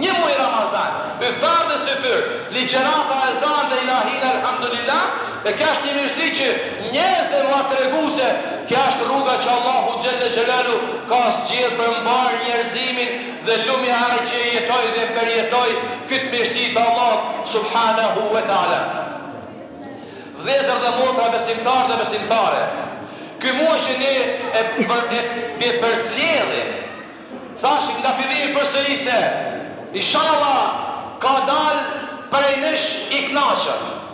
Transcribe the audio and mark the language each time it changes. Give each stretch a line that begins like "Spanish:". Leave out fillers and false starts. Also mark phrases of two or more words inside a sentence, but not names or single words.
Albanian: Një muj Ramazan, iftarë dhe sefyr, ligjerata e zanë dhe ilahin, alhamdulillah, dhe kja është një mirësi që njerëzve më të regu se kja është rruga që Allahu
Arabic: جل جلاله
Albanian: ka zgjedhë për mbarë njerëzimin dhe lumi ai që jetoj dhe përjetoj këtë mirësi të Allah
Arabic: سبحانه وتعالى.
Albanian: Vëllezër dhe motra besimtar dhe besimtare, ky muaj që ne e përcjellim, thashim nga fillimi përsëri se inshallah ka dalë prej nesh i kënaqur.